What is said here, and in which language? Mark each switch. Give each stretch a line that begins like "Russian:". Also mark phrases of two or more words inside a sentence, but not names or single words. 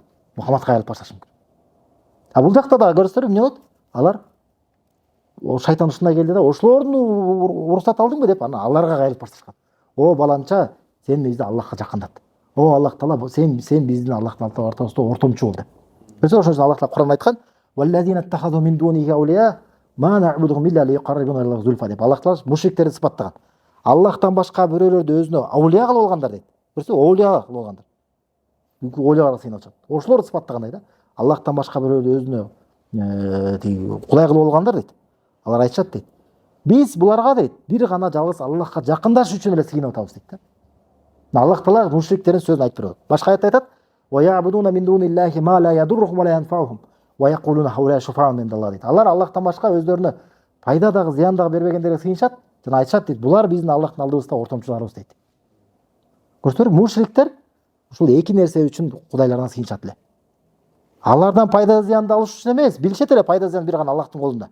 Kyrgyz: Мухаммадка кайрылып башташы мүмкүн. А бул жакта да көрсөңөр эмне болот? Алар шайтан ушундай келди да, ошолордун уруксат алдыңбы деп анан аларга кайрылып башташкан. О баланча, сен бизди Аллахка жакындат. О Аллах Таала, сен биздин Аллах Таала ортосунда ортомчу бол деп. Көрсөңөр ошон үчүн Аллах Таала Кур'анда айткан:
Arabic: "والذين اتخذوا من دونه أولياء ما نعبدهم إلا ليقربونا إلى الله زلفى"
Kyrgyz: деп Аллах Таала мушриктерди сыпаттаган. Аллахтан башка бирөөлөрдү өзүнө аулия кылып алгандар дейт. Көрсөң, аулия кылып алгандар. Бүкүл аулияларга сыйыналчу. Ошолорду сыпаттагандай да. Аллахтан башка бирөөлөрдү өзүнө тиги кудай кылып алгандар дейт. Алар айтышат дейт. Биз буларга дейт, бир гана жалгыз Аллахка жакындашуу үчүн эле сыйынып атабыз дейт да. Аллах Таала мушриктердин сөзүн айтып берет. Башка аятта айтат:
Arabic: "ويعبدون من دون الله ما لا يضرهم ولا ينفعهم ويقولون هؤلاء شفعاؤنا عند الله" дейт.
Kyrgyz: Алар Аллахтан башка өздөрүнө пайда дагы, зыян дагы бербегендерге сыйынышат жана айтышат дейт. Булар биздин Аллахтын алдыбызда ортомчуларыбыз дейт. Көрсөңөр, мушриктер ушул эки нерсе үчүн кудайлардан сыйынышат эле. Алардан пайда зыянды алыш үчүн эмес, билишет эле пайда зыян бир гана Аллахтын колунда.